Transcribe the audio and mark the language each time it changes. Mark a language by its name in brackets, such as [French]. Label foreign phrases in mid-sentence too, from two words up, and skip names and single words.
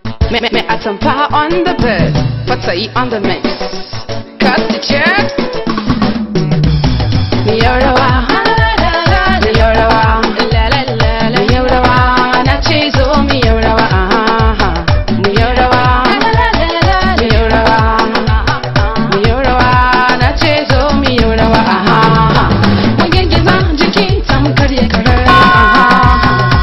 [English] Me, me, me atamfa on the bed, Fatayi on the mix. Cut the check. [Hausa] Mi yau rawa, mi yau rawa, mi yau rawa, na ce zo mi yau rawa, aha, mi yau rawa, mi yau rawa. Mu yi rawa, na ce zo mu yi rawa, aha. Mu girgiza jiki tamkar ya karara, aha.